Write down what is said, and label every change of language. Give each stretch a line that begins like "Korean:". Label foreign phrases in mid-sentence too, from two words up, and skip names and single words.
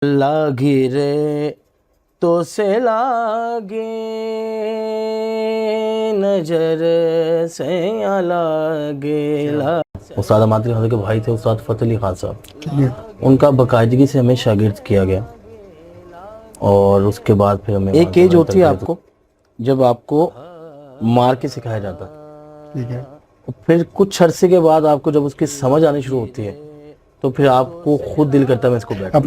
Hindi: लागी रे तो से लागे नजर से लागे ला। उस्ताद मातरी खान के भाई थे उस्ताद फतेह अली खान साहब, उनका बाकायदगी से हमें शागिर्द किया गया। और उसके बाद फिर हमें एक एज होती है आपको जब आपको मार के सिखाया जाता है, ठीक है। फिर कुछ अरसे के बाद आपको जब उसकी समझ आनी शुरू होती है तो फिर आपको खुद दिल करता है मैं इसको बैठ।